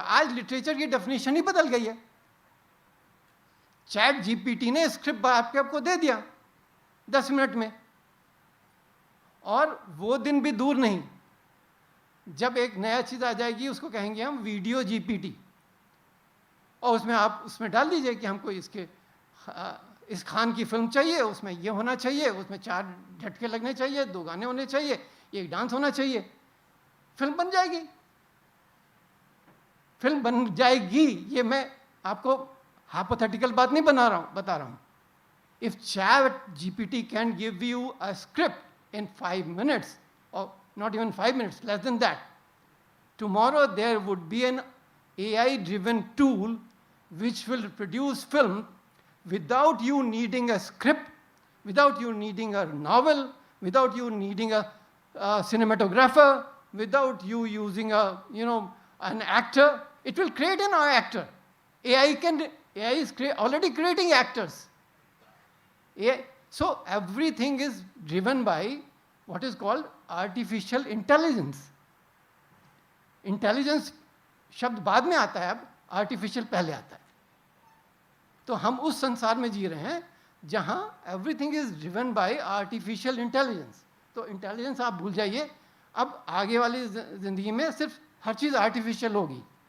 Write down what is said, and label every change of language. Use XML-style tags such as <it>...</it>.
<hi>आज लिटरेचर की डेफिनेशन ही बदल गई है। चैट जीपीटी ने स्क्रिप्ट आपको दे दिया 10 मिनट में, और वो दिन भी दूर नहीं जब एक नया चीज़ आ जाएगी, उसको कहेंगे हम वीडियो जीपीटी, और उसमें आप उसमें डाल दीजिए कि हमको इस खान की फिल्म चाहिए, उसमें ये होना चाहिए, उसमें 4 झटके लगने चाहिए, 2 गाने होने चाहिए, 1 डांस होना चाहिए, फिल्म बन जाएगी। फिल्म बन जाएगी, ये मैं आपको हाइपोथेटिकल बात नहीं बता रहा हूँ।</hi> <en>If ChatGPT can give you a script in 5 minutes, or not even 5 minutes, less than that, tomorrow there would be an AI driven tool which will produce film without you needing a script, without you needing a novel, without you needing a cinematographer, without you using an actor. It will create an actor. AI is already creating actors. So everything is driven by what is called artificial intelligence.</en> <hi>Intelligence शब्द बाद में आता है, अब artificial पहले आता है। तो हम उस संसार में जी रहे हैं जहां</hi> <en>Everything is driven by artificial intelligence.</en> <hi>तो इंटेलिजेंस आप भूल जाइए, अब आगे वाली जिंदगी में सिर्फ हर चीज़ आर्टिफिशियल होगी।</hi>